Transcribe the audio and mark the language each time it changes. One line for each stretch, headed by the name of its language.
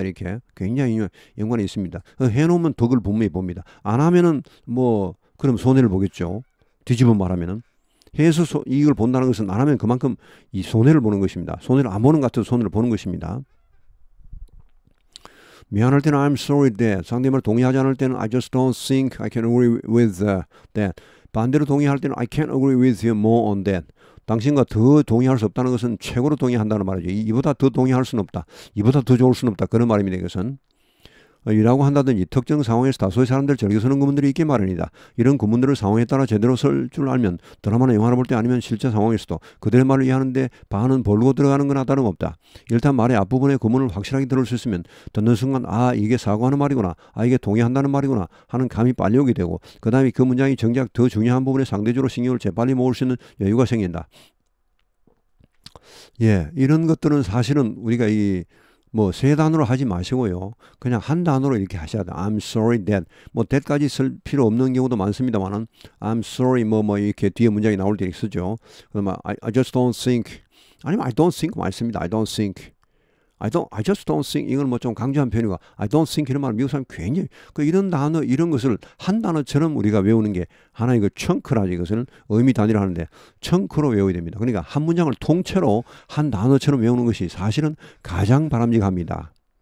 Korean: 이렇게 굉장히 연관이 있습니다. 해놓으면 덕을 분명히 봅니다. 안 하면은 그럼 손해를 보겠죠. 뒤집어 말하면은. 해서 이걸 본다는 것은 안 하면 그만큼 이 손해를 보는 것입니다. 손해를 안 보는 것 같아도 손해를 보는 것입니다. 미안할 때는
English: I'm sorry that.
Korean: 상대말 동의하지 않을 때는
English: I just don't think I can agree with that.
Korean: 반대로 동의할 때는
English: I can't agree with you more on that.
Korean: 당신과 더 동의할 수 없다는 것은 최고로 동의한다는 말이죠. 이보다 더 동의할 수는 없다. 이보다 더 좋을 수는 없다. 그런 말입니다. 이것은. 이라고 한다든지 특정 상황에서 다수의 사람들 즐겨 쓰는 구문들이 있기 마련이다. 이런 구문들을 상황에 따라 제대로 쓸 줄 알면 드라마나 영화를 볼 때 아니면 실제 상황에서도 그들의 말을 이해하는데 반은 벌고 들어가는 거나 다름없다. 일단 말의 앞부분의 구문을 확실하게 들을 수 있으면 듣는 순간 아 이게 사과하는 말이구나. 아 이게 동의한다는 말이구나 하는 감이 빨리 오게 되고 그 다음에 그 문장이 정작 더 중요한 부분에 상대적으로 신경을 재빨리 모을 수 있는 여유가 생긴다. 예, 이런 것들은 사실은 우리가 세 단어로 하지 마시고요. 그냥 한 단어로 이렇게 하셔야 돼요.
English: I'm sorry that.
Korean: that까지 쓸 필요 없는 경우도 많습니다만은
English: I'm sorry
Korean: 이렇게 뒤에 문장이 나올 때 쓰죠. 그러면
English: I just don't think.
Korean: 아니면
English: I don't think
Korean: 많습니다.
English: I don't think. I just don't think.
Korean: 이건 좀 강조한 표현이고
English: I don't think
Korean: 이런 말을 미국 사람 굉장히 이런 단어 이런 것을 한 단어처럼 우리가 외우는 게 하나의 청크라지 이것을 의미 단위로 하는데 청크로 외워야 됩니다. 그러니까 한 문장을 통째로 한 단어처럼 외우는 것이 사실은 가장 바람직합니다.